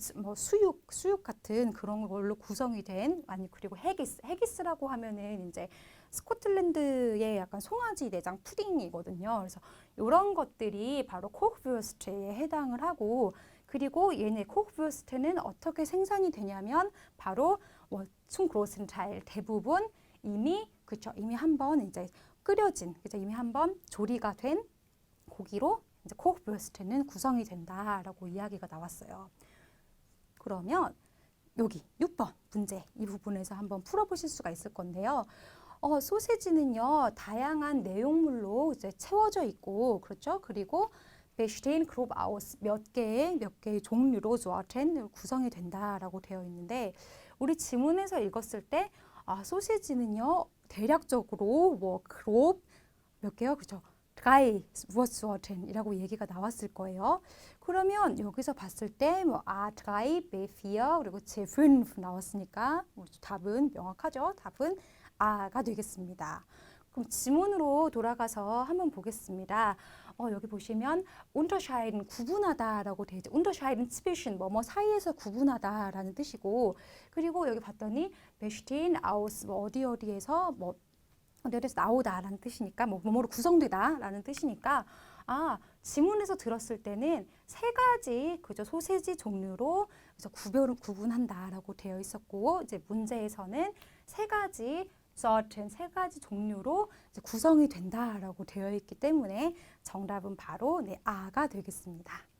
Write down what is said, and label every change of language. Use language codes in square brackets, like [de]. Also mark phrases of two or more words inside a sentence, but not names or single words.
[ko] 수육 같은 그런 걸로 구성이 된, 그리고 헤기스라고 하면은 이제 스코틀랜드의 약간 송아지 내장 푸딩이거든요. 그래서 이런 것들이 바로 콕브어스트에 해당을 하고, 그리고 얘네 콕브어스트는 어떻게 생산이 되냐면 바로 [de] zum großen Teil [ko] 대부분 이미 그렇죠. 이미 한번 이제 끓여진 그죠. 이미 한번 조리가 된 고기로 이제 코흐브스트는 구성이 된다라고 이야기가 나왔어요. 그러면 여기 6번 문제 이 부분에서 한번 풀어보실 수가 있을 건데요. 소세지는요 다양한 내용물로 이제 채워져 있고 그렇죠. 그리고 [de] bestehen grob aus [ko] 몇 개의 종류로 sorten 구성이 된다라고 되어 있는데 우리 지문에서 읽었을 때 소세지는요 대략적으로 뭐 grob 몇 개요, 그렇죠? [de] drei Wurstsorten [ko] 이라고 얘기가 나왔을 거예요. 그러면 여기서 봤을 때 뭐 A3, B4 그리고 C5 나왔으니까 답은 명확하죠. 답은 A가 되겠습니다. 그럼 지문으로 돌아가서 한번 보겠습니다. 여기 보시면 unterscheiden 구분하다라고 되어 있죠. [de] unterscheiden zwischen [ko] 뭐뭐 사이에서 구분하다라는 뜻이고 그리고 여기 봤더니 [de] bestehen aus [ko] 뭐 어디에서 뭐 어디에서 나오다라는 뜻이니까 뭐뭐로 구성되다라는 뜻이니까 지문에서 들었을 때는 세 가지 그죠 소세지 종류로 그래서 구분한다라고 되어 있었고 이제 문제에서는 세 가지 sorten 세 가지 종류로 이제 구성이 된다라고 되어 있기 때문에 정답은 바로 A가 되겠습니다.